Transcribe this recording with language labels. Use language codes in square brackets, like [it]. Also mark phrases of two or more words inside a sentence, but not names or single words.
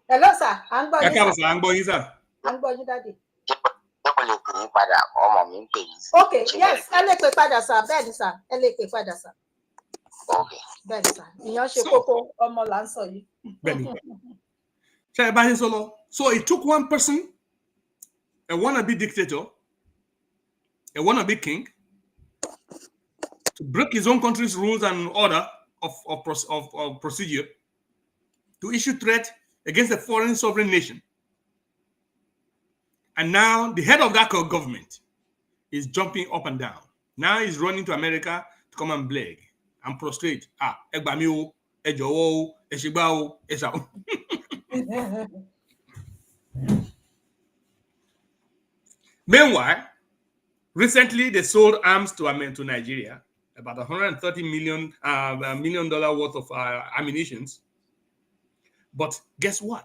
[en] Hello, sir. [yo] À ń gbọ́ yín, sir. À ń gbọ́ yín, sir. À ń gbọ́ yín, Daddy. Ṣé mo lè pè yín padà? Ọmọ mi ń pè yín. [en] Okay, yes, [yo] ẹ lè pè padà, sir. Bẹ́ẹ̀ ni, sir. Ẹ lè pè padà, sir. Okay. Bẹ́ẹ̀ ni, sir. Ìyẹn ṣe kókó, ọmọ là ń sọ yìí. Bẹ́ẹ̀ ni. Ṣé ẹ bá yín sọ? [en] So it took one person, a wannabe dictator, a wannabe king, to break his own country's rules and order of procedure, to issue threat against a foreign sovereign nation. And now the head of that government is jumping up and down. Now he's running to America to come and beg and prostrate. [yo] Egbami o, ejowo o, esegba o, esa o. [en] Meanwhile, recently they sold arms to Nigeria, about $130 million worth of ammunitions. But guess what?